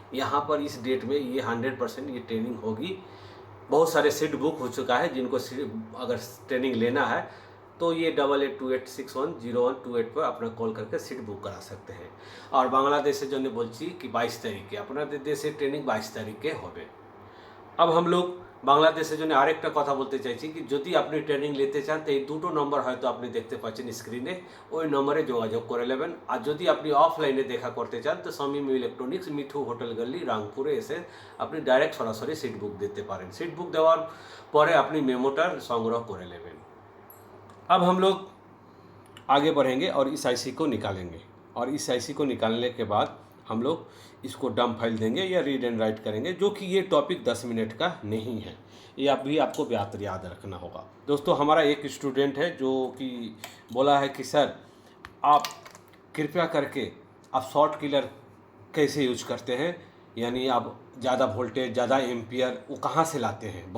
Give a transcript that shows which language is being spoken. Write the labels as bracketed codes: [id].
[hi] यहाँ पर इस डेट में ये 100% ये ट्रेनिंग होगी। बहुत सारे सीट बुक हो चुका है, जिनको अगर ट्रेनिंग लेना है तो ये 8828610128 पर अपना कॉल करके सीट बुक करा सकते हैं। और बांग्लादेश से जो बोलची कि 22 तारीख के अपना देश से ट्रेनिंग 22 तारीख के होबे। अब हम लोग [bn] বাংলাদেশের জন্য আরেকটা কথা বলতে চাইছি কি, যদি আপনি ট্রেনিং নিতে চান তো এই দুটো নম্বর হয়তো আপনি দেখতে পাচ্ছেন স্ক্রিনে, ওই নম্বরে যোগাযোগ করে নেবেন। আর যদি আপনি অফলাইনে দেখা করতে চান তো শামীম ইলেকট্রনিক্স, মিঠু হোটেল গলি, রাংপুরে এসে আপনি ডাইরেক্ট সরাসরি সিট বুক দিতে পারেন। সিট বুক দেওয়ার পরে আপনি মেমোটা সংগ্রহ করে নেবেন। [hi] अब हम लोग आगे बढ़ेंगे और इस आईसी को निकालेंगे, और इस आईसी को निकालने के बाद हम लोग इसको डंप फाइल देंगे या रीड एंड राइट करेंगे, जो कि ये टॉपिक 10 मिनट का नहीं है। ये आपको याद रखना होगा। दोस्तों, हमारा एक स्टूडेंट है जो कि बोला है कि सर आप कृपया करके आप शॉर्ट किलर कैसे यूज करते हैं, यानी आप ज़्यादा वोल्टेज, ज़्यादा एम्पियर वो कहाँ से लाते हैं।